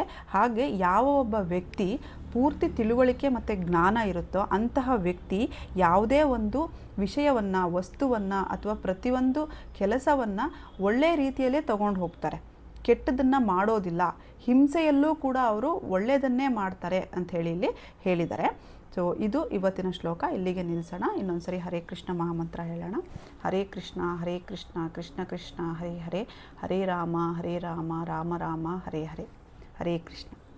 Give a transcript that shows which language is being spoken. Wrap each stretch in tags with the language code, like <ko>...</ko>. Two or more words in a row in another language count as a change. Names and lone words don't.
<kn>ಹಾಗೆ ಯಾವ ಒಬ್ಬ ವ್ಯಕ್ತಿ ಪೂರ್ತಿ ತಿಳುವಳಿಕೆ ಮತ್ತು ಜ್ಞಾನ ಇರುತ್ತೋ ಅಂತಹ ವ್ಯಕ್ತಿ ಯಾವುದೇ ಒಂದು ವಿಷಯವನ್ನು, ವಸ್ತುವನ್ನು ಅಥವಾ ಪ್ರತಿಯೊಂದು ಕೆಲಸವನ್ನು ಒಳ್ಳೆಯ ರೀತಿಯಲ್ಲೇ ತಗೊಂಡು ಹೋಗ್ತಾರೆ, ಕೆಟ್ಟದನ್ನು ಮಾಡೋದಿಲ್ಲ. ಹಿಂಸೆಯಲ್ಲೂ ಕೂಡ ಅವರು ಒಳ್ಳೆಯದನ್ನೇ ಮಾಡ್ತಾರೆ ಅಂಥೇಳಿ ಇಲ್ಲಿ ಹೇಳಿದ್ದಾರೆ. ಸೊ ಇದು ಇವತ್ತಿನ ಶ್ಲೋಕ. ಇಲ್ಲಿಗೆ ನಿಲ್ಲಿಸೋಣ. ಇನ್ನೊಂದ್ಸರಿ ಹರೇ ಕೃಷ್ಣ ಮಹಾಮಂತ್ರ ಹೇಳೋಣ.</kn> <sa>ಹರೇ ಕೃಷ್ಣ ಕೃಷ್ಣ ಕೃಷ್ಣ ಹರೇ ಹರೇ, ಹರೇ ರಾಮ ರಾಮ ರಾಮ ಹರೇ ಹರೇ. ಹರೇ ಕೃಷ್ಣ.</sa>